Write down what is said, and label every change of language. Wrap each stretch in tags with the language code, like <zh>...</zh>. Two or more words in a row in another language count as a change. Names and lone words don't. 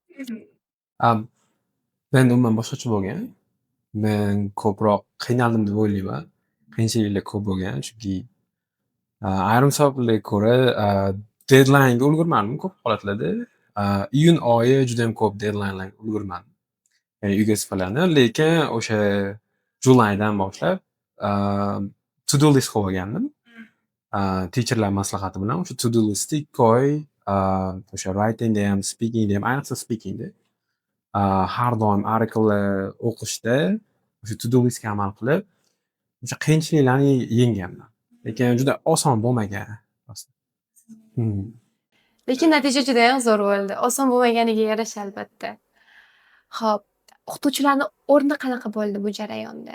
<uz>Men umuman boshqacha bo'lgan. Men ko'proq qiynaldim deb o'ylayman. Qiyinchiliklar ko'p bo'lgan, chunki ayrim sabablarga ko'ra deadline'ga ulgurmadim ko'p holatlarda. Iyun oyi juda ham ko'p deadline'larga ulgurmadim. Ya'ni uyga sifalarni, lekin o'sha julaydan boshlab</uz> <en>to-do list</en> <uz>qilib olgandim. Teacherlar maslahati bilan o'sha</uz> <en>to-do listni</en> <uz>2 oy o'sha writingda ham, speakingda ham, ayniqsa speakingda har doim artikellar o'qishda o'sha</uz> <en>to-do listga</en> <uz>amal qilib, o'sha qiyinchiliklarni yengganman. Lekin juda oson bo'lmagan. Lekin natija juda ham zo'r bo'ldi. Oson bo'lmaganiga yarasha albatta. Xo'p, o'qituvchilarning o'rni qanaqa bo'ldi bu jarayonda?</uz>